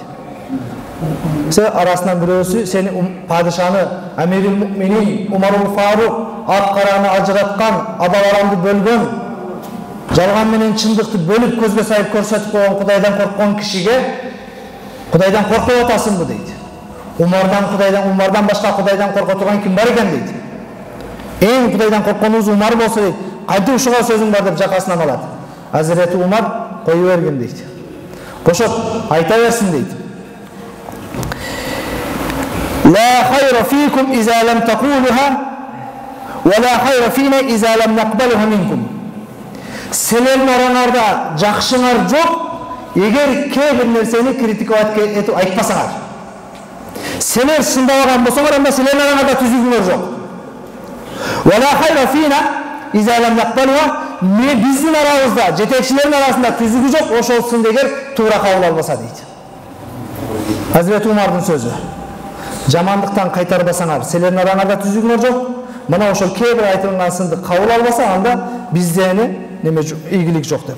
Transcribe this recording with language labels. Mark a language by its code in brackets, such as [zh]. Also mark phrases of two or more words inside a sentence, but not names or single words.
[ky] Арасынан бирөөсү сени падышаны Амирул Муъминин Умарул Фарук ак-караны ажыраткан, абаларанды бөлгөн, жалган менен чындыкты бөлүп көзгө сайып көрсөтүп койгон Кудайдан корккон кишиге Кудайдан коркпой атасыңбы дейт. Умардан башка Кудайдан корко турган ким бар экен дейт. Эң Кудайдан коркконубуз Умар болсо дейт. Кантип ушуга сөзүң бар деп жакасынан алат. Азирети Умар кое бергин дейт. Бошот, айта берсин дейт. [ar] لا خير فيكم إذا لم تقولها ولا خير فينا إذا لم نقبلها منكم. [ky] Силердин араңарда жакшыңар жок, эгер кээ бир нерсени критиковать этип айтпасаңар. Силер шындабаган болсоңор, анда силердин араңарда түзүгүңөр жок. [ar] ولا خير فينا إذا لم نقبلها. [ky] Биздин арабызда, жетекчилердин арасында түзүгү жок, ошол дегер туура кабыл албаса дейт. Азирети Умардын сөзү. Жамандыктан кайтарбасаңар, силердин араңарда түзүгүңөр жок. Мына ошол кээ бир айтылган сынды кабыл албаса, анда биздени ийгилик жок деп.